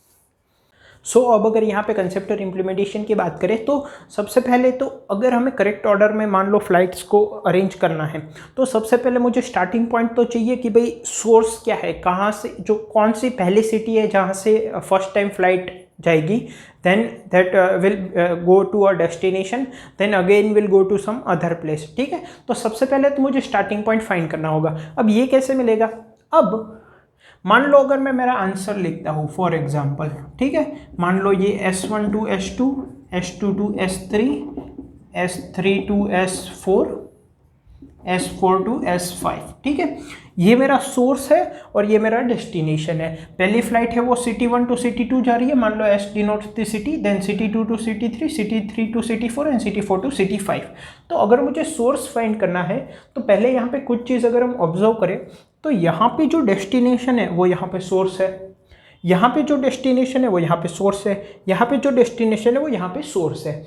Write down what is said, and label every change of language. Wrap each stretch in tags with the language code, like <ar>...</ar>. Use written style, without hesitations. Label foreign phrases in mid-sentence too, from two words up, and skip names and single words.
<hi>अब अगर यहाँ पे कंसेप्ट और इम्प्लीमेंटेशन की बात करें तो सबसे पहले तो अगर हमें</hi> <en>correct order</en> <hi>में मान लो फ्लाइट्स को अरेंज करना है तो सबसे पहले मुझे</hi> <en>starting point</en> <hi>तो चाहिए कि भाई सोर्स क्या है, कहाँ से, जो कौन सी पहली सिटी है जहाँ से</hi> <en>first time flight</en> <hi>जाएगी,</hi> <en>then that will go to a destination, then again will go to some other place।</en> <hi>ठीक है, तो सबसे पहले तो मुझे</hi> <en>starting point</en> <hi>फाइंड करना होगा। अब ये कैसे मिलेगा, अब मान लो अगर मैं मेरा आंसर लिखता हूँ</hi> <en>for example,</en> <hi>ठीक है, मान लो ये</hi> <en>S1 to S2, S2 to S3, S3 to S4, S4 to S5,</en> <hi>ठीक है, ये मेरा सोर्स है और ये मेरा डेस्टिनेशन है। पहली फ्लाइट है वो</hi> <en>city 1 to city 2</en> <hi>जा रही है, मान लो</hi> <en>S denotes the city, then city 2 to city 3, city 3 to city 4 and city 4 to city 5.</en> <hi>तो अगर मुझे सोर्स फाइंड करना है तो पहले यहाँ पे कुछ चीज़ अगर हम ऑब्जर्व करें तो यहाँ पे जो डेस्टिनेशन है वो यहाँ पे सोर्स है, यहाँ पे जो डेस्टिनेशन है वो यहाँ पे सोर्स है, यहाँ पे जो डेस्टिनेशन है वो यहाँ पे सोर्स है।</hi>